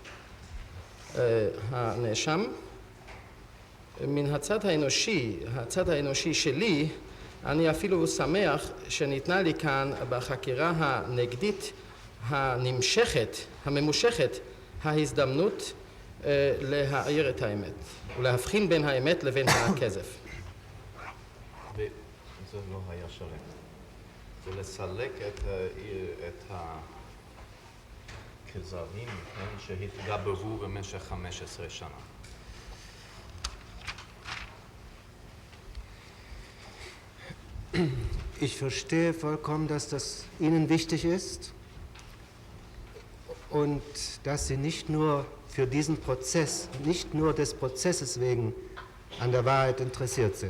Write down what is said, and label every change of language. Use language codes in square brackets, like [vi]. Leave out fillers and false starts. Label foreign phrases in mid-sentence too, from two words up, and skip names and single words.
[he] הנאשם, מן הצד האנושי שלי, אני אפילו שמח שניתנה לי כאן בחקירה הנגדית הנמשכת, הממושכת, ההזדמנות להעיר את האמת ולהבחין בין האמת לבין הכזב. זה לא היה שלם. זה לסלק את הכזבים שהתגברו במשך 15 שנה. [de] Ich verstehe vollkommen, dass das Ihnen wichtig ist und dass Sie nicht nur für diesen Prozess, nicht nur des Prozesses wegen an der Wahrheit interessiert sind.